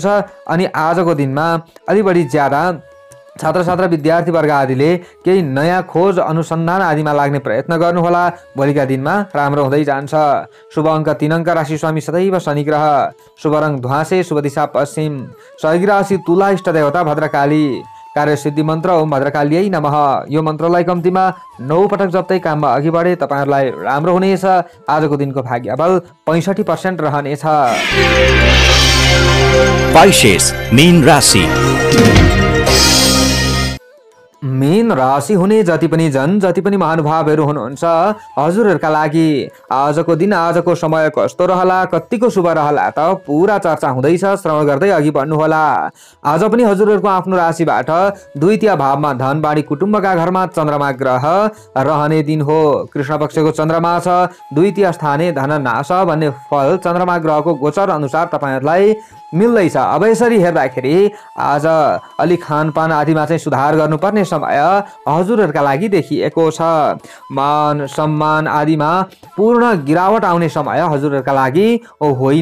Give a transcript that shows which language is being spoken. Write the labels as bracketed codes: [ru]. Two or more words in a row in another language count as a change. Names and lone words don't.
[ne] अनि आजको दिनमा अलि बढी ज्यादा छात्र छात्रा विद्यार्थी वर्ग आदिले केही नयाँ खोज अनुसन्धान आदिमा लाग्ने प्रयत्न गर्नुहोला। भोलिका दिनमा राम्रो हुँदै जान्छ। शुभ अङ्क 3 अङ्क, राशि स्वामी सदैव शनि ग्रह, शुभ रङ ध्वासे, शुभ दिशा पश्चिम, सहयोगी राशि तुला, इष्ट देवता भद्रकाली, कार्य सिद्धि मन्त्र [sa] ओम भद्रकालीयै नमः। [ne] यो मन्त्रलाई कम्तीमा 9 पटक जप्दै काममा अघि बढे तपाईँहरूलाई राम्रो हुनेछ। आजको दिनको भाग्यबल 65% रहनेछ। पाइसेस मीन राशि। मीन राशि हुने जति पनि जन, जति पनि महानुभावहरू हुनुहुन्छ, हजुरहरूका लागि आजको दिन, आजको समय कस्तो रहला, कतिको शुभ रहला त पुरा चर्चा हुँदैछ। श्रवण गर्दै अघि बढ्नुहोला। आज पनि हजुरहरूको आफ्नो राशिबाट द्वितीय भावमा धन बाढी, कुटुम्बका घरमा चन्द्रमा ग्रह रहने दिन हो। कृष्ण पक्षको चन्द्रमा छ, द्वितीय स्थाने धन नाश भन्ने फल चन्द्रमा ग्रहको गोचर अनुसार तपाईँहरूलाई मिल्दैछ। अब यसरी हेर्दाखेरि आज अलि खानपान आदिमा चाहिँ सुधार गर्नुपर्ने समय हजुरहरूका लागि देखिएको छ। मान सम्मान आदिमा पूर्ण गिरावट आउने समय हजुरहरूका लागि होइन।